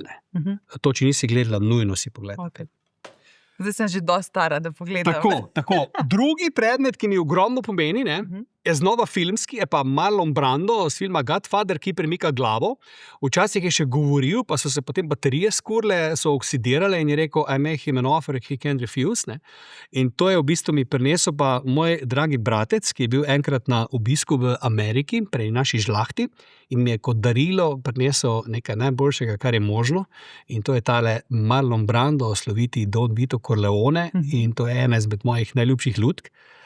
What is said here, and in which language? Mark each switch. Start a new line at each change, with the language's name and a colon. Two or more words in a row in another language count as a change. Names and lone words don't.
Slovenian: To, če nisi gledala, nujno si pogledala. Okay. Zdaj sem že dosti stara, da pogledam. Tako. Drugi predmet, ki mi ogromno pomeni, je znova filmski, je pa Marlon Brando z filma Godfather, ki premika glavo. Včasih je še govoril, pa so se potem baterije skurle, so oksidirale in je rekel,
English: I make him an offer, he can refuse.
Slovenian: In to je v bistvu mi prinesel pa moj dragi bratec, ki je bil enkrat na obisku v Ameriki, prej naši žlahti, in mi je kot darilo prinesel nekaj najboljšega, kar je možno. In to je tale Marlon Brando, sloviti Don Vito Corleone, in to je ena izmed mojih najljubših lutk.